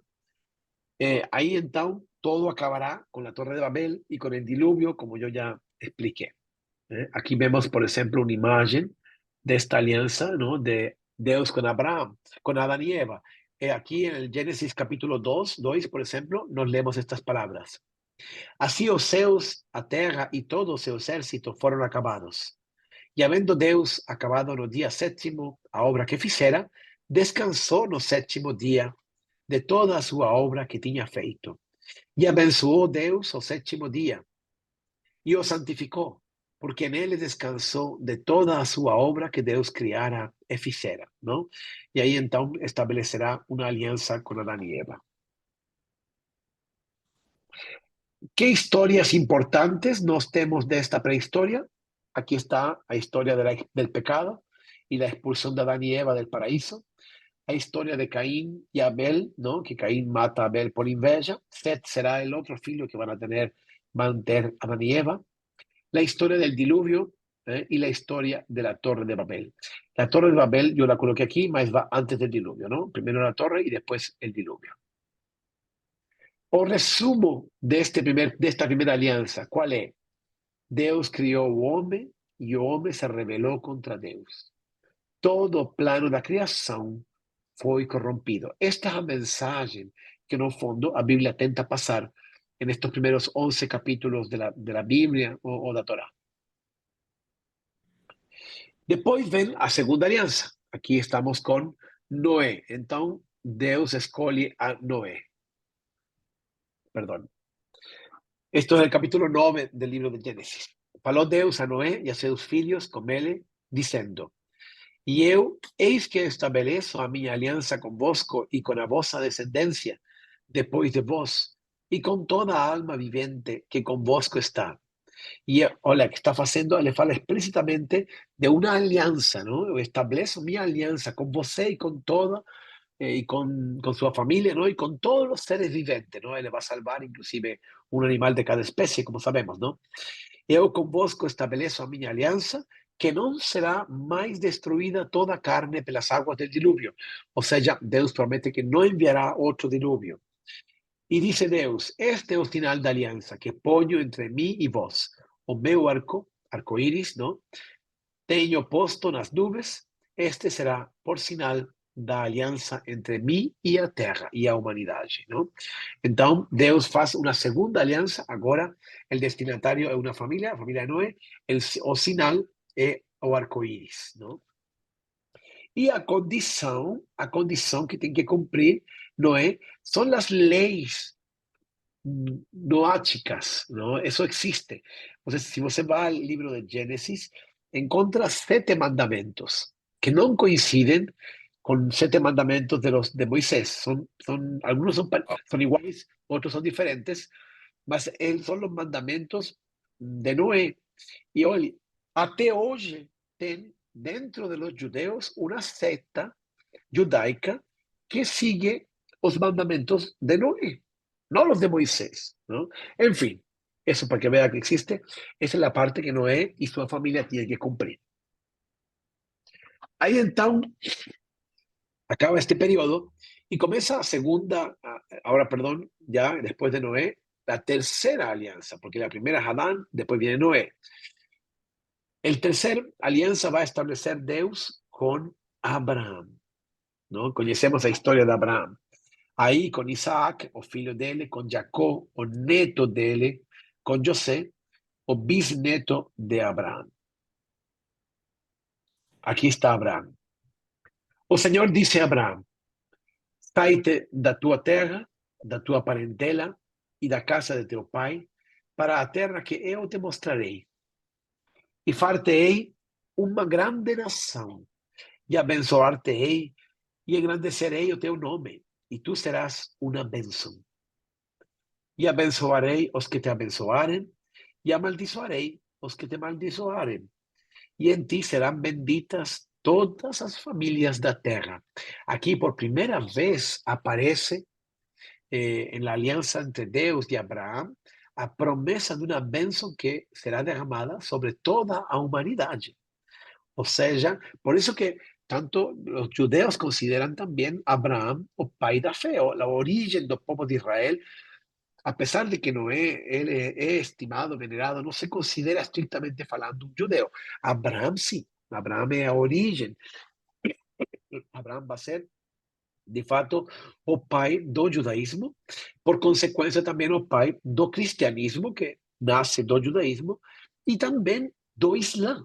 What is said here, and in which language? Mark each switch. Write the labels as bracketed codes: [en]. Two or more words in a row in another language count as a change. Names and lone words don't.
[es] Ahí entonces todo acabará con la Torre de Babel y con el diluvio, como yo ya expliqué. Aquí vemos, por ejemplo, una imagen de esta alianza, ¿no? De Dios con Abraham, con Adán y Eva. Aquí en el Génesis capítulo 2, por ejemplo, nos leemos estas palabras. [pt] Así os céus, a terra y todo o seu exército [es] fueron acabados. Y habiendo [pt] Deus acabado no día sétimo a obra que fizera, descansó no sétimo día de toda a súa obra que tiña feito. E abençoou Deus o sétimo día e o santificou, porque nele descansou de toda a súa obra que Deus criara e fizera, ¿no? E aí então estabelecerá uma aliança com Adán e Eva. [es] ¿Qué historias importantes nos tenemos de esta prehistoria? Aquí está la historia del pecado y la expulsión de Adán y Eva del paraíso. La historia de Caín y Abel, ¿no? Que Caín mata a Abel por inveja. Seth será el otro filho que van a tener Adán y Eva. La historia del diluvio y la historia de la Torre de Babel. La Torre de Babel yo la coloqué aquí, mas va antes del diluvio, ¿no? Primero la torre y después el diluvio. [pt] O resumo [es] de esta primera alianza, ¿cuál es? [pt] Deus criou o homem e o homem se rebelou contra Deus. Todo o plano da criação foi corrompido. Esta é a mensagem que, no fundo, a Bíblia tenta passar [es] en estos primeros 11 capítulos de la Biblia [pt] o da Torá. Depois vem a segunda aliança. Aqui estamos com Noé. Então, Deus escolhe a Noé. Perdão. [es] Esto es el capítulo 9 del libro de Génesis. [pt] Falou Deus a Noé e a seus filhos com ele, dizendo: E eu, eis que estabeleço a minha aliança convosco e com a vossa descendência, depois de vós, e com toda a alma vivente que convosco está. E olha, que está fazendo, ele fala explicitamente de uma aliança, não? Eu estabeleço minha aliança com você e com toda [es] y con su familia, ¿no? Y con todos los seres viventes, ¿no? Él va a salvar inclusive un animal de cada especie, como sabemos, ¿no? [pt] Eu convosco estabeleço a minha aliança, que não será mais destruída toda a carne pelas águas [es] del diluvio. [pt] Ou seja, Deus promete que não enviará outro diluvio. E dice Deus, este é o sinal da aliança que ponho entre mim e vós. O meu arco-íris, ¿no? Tenho posto nas nuvens, este será por sinal da aliança entre mim e a terra e a humanidade, não? Então, Deus faz uma segunda aliança, agora o destinatário é uma família, a família de Noé, o sinal é o arco-íris, não? E a condição que tem que cumprir Noé são as leis noáticas, [es] ¿no? Eso existe. Entonces, si você va al libro de Génesis, encuentras 7 mandamentos que no coinciden con 7 mandamentos de Moisés. Algunos son iguales, otros son diferentes, mas son los mandamentos de Noé. Y [pt] olha, até hoje tem dentro de [es] los judeos una secta judaica que sigue los mandamentos de Noé, no los de Moisés, ¿no? En fin, eso para que vea que existe, esa es la parte que Noé y su familia tienen que cumplir. Ahí entonces acaba este periodo y comienza ahora perdón, ya después de Noé, la tercera alianza, porque la primera es Adán, después viene Noé. El tercer alianza va a establecer Deus con Abraham, ¿no? Conocemos la historia de Abraham. [pt] Aí com Isaac, o filho dele, com Jacó, o neto dele, com José, o bisneto de Abraham. Aqui está Abraham. O Senhor disse a Abraham: sai-te da tua terra, da tua parentela e da casa de teu pai, para a terra que eu te mostrarei. E far-te-ei uma grande nação, e abençoar-te-ei, e engrandecerei o teu nome, e tu serás uma bênção. E abençoarei os que te abençoarem, [es] y [pt] amaldiçoarei os que te maldiçoarem, [es] y en ti serán benditas todas las familias de la tierra. Aquí por primera vez aparece en la alianza entre Deus y Abraham a promesa de una bênção que [pt] será derramada sobre toda a humanidade. [es] O sea, por eso que tanto los judeos consideran también a Abraham [pt] o pai da fé, [es] o la origen del pueblo de Israel, a pesar de que no es estimado, venerado, no se considera estrictamente falando un judeo. Abraham sí, Abraham es a origen. [pt] Abraham va a ser, de fato, o pai do judaísmo, por consequência também o pai do cristianismo, que nasce do judaísmo, e também do Islã.